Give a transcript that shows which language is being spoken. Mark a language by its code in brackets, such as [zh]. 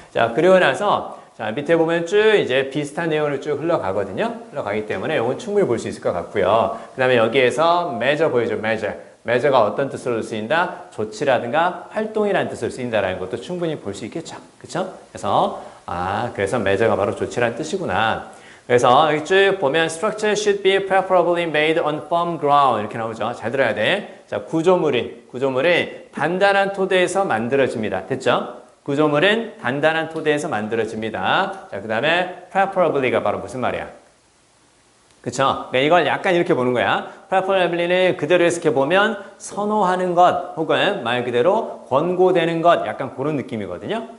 [ko] 자, 그리고 나서 자, 밑에 보면 쭉 이제 비슷한 내용을 쭉 흘러가거든요. 흘러가기 때문에 이건 충분히 볼 수 있을 것 같고요. 그 다음에 여기에서 measure 보이죠? measure가 어떤 뜻으로 쓰인다? 조치라든가 활동이라는 뜻으로 쓰인다라는 것도 충분히 볼 수 있겠죠. 그쵸? 그래서 measure가 바로 조치라는 뜻이구나. [en] 그래서 여기 쭉 보면 structure should be preferably made on firm ground [ko] 이렇게 나오죠. 잘 들어야 돼. 자, 구조물이 단단한 토대에서 만들어집니다. 됐죠? 구조물은 단단한 토대에서 만들어집니다. 자, 그 다음에 preferably가 바로 무슨 말이야? 그쵸? 그러니까 이걸 약간 이렇게 보는 거야. preferably는 그대로 해석해 보면 선호하는 것 혹은 말 그대로 권고되는 것 약간 그런 느낌이거든요.